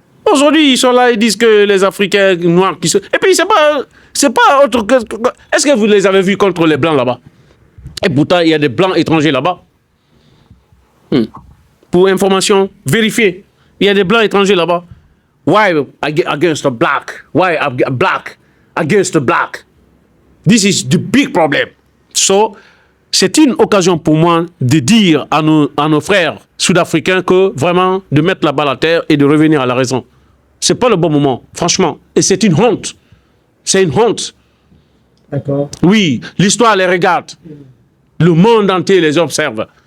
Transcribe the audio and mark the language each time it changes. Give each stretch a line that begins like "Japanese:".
French: Aujourd'hui, ils sont là, ils disent que les Africains noirs qui sont... Et puis, c'est pas autre que... Est-ce que vous les avez vus contre les Blancs là-bas? Et pourtant, il y a des Blancs étrangers là-bas. Pour information vérifiée, il y a des Blancs étrangers là-bas.
English: Why against the black? Why black against the black? This is the big problem.
French: So, c'est une occasion pour moi de dire à nos frères sud-africains que vraiment de mettre la balle à terre et de revenir à la raison. C'est pas le bon moment, franchement. Et c'est une honte. C'est une honte. D'accord. Oui, l'histoire les regarde. Le monde entier les observe.